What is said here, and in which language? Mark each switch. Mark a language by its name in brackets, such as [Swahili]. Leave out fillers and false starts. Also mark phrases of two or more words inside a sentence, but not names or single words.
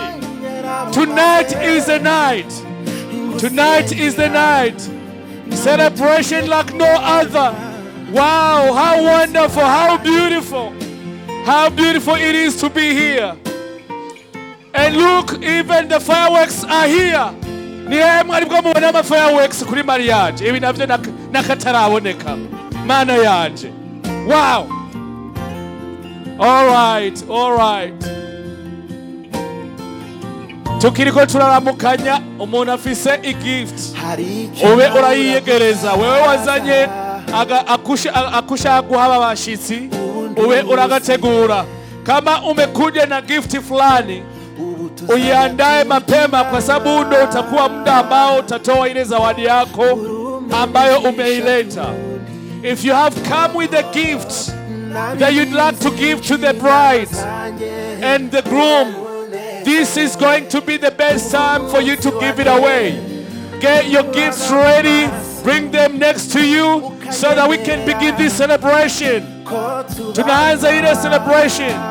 [English] Tonight is the night. Tonight is the night. Celebration like no other. Wow, how wonderful, how beautiful. How beautiful it is to be here. And look, even the fireworks are here. [Rundi] Niye mwaribwo mubona ama fireworks kuri mariage. Ibi navyo nakataraboneka. Mana yanje. [English] Wow. All right, all right. [Rundi] Tukiriko turaramukanya, umuntu afise igift. Ube urayiyegereza. Wewe wazanye akusha guhaba abashitsi. Ube uragategura. [Swahili] Kama umekuja na gift fulani, uiandae mapema, kwa sababu ndo utakuwa muda ambao utatoa ile zawadi yako ambayo umeileta. [English] If you have come with a gift that you'd like to give to the bride and the groom, this is going to be the best time for you to give it away. Get your gifts ready, bring them next to you so that we can begin this celebration. [Swahili] Tunaanza ile celebration.